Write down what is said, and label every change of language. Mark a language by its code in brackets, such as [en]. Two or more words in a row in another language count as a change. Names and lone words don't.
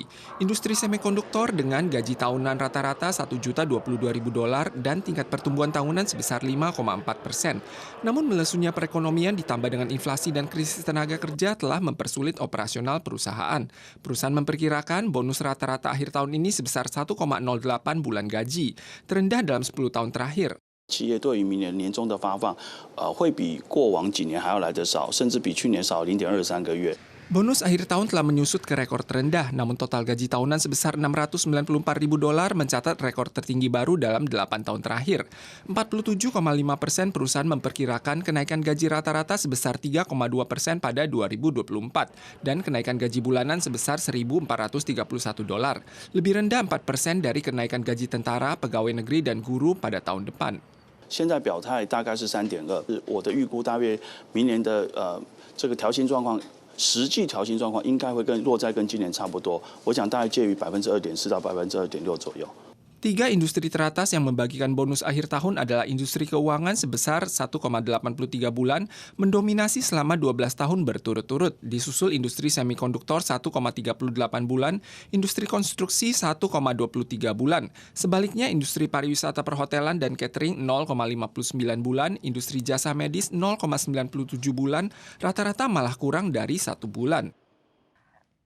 [id] Industri semikonduktor dengan gaji tahunan rata-rata $1.022.000 dan tingkat pertumbuhan tahunan sebesar 5,4%. Namun melesunya perekonomian ditambah dengan inflasi dan krisis tenaga kerja telah mempersulit operasional perusahaan. Perusahaan memperkirakan bonus rata-rata akhir tahun ini sebesar 1,08 bulan gaji, terendah dalam 10 tahun terakhir. [zh] 企业对于明年年终的发放，会比过往几年还要来得少，甚至比去年少0.23个月。 [id] Bonus akhir tahun telah menyusut ke rekor terendah, namun total gaji tahunan sebesar $694.000 mencatat rekor tertinggi baru dalam 8 tahun terakhir. 47,5% perusahaan memperkirakan kenaikan gaji rata-rata sebesar 3,2% pada 2024 dan kenaikan gaji bulanan sebesar $1.431, lebih rendah 4% dari kenaikan gaji tentara, pegawai negeri, dan guru pada tahun depan. [zh] 现在表态大概是3.2，我的预估大约明年的这个调薪状况。实际调薪状况应该会落在跟今年差不多，我想大概介于2.4%到2.6%左右。 [id] 3 industri teratas yang membagikan bonus akhir tahun adalah industri keuangan sebesar 1,83 bulan, mendominasi selama 12 tahun berturut-turut, disusul industri semikonduktor 1,38 bulan, industri konstruksi 1,23 bulan. Sebaliknya industri pariwisata perhotelan dan catering 0,59 bulan, industri jasa medis 0,97 bulan, rata-rata malah kurang dari 1 bulan.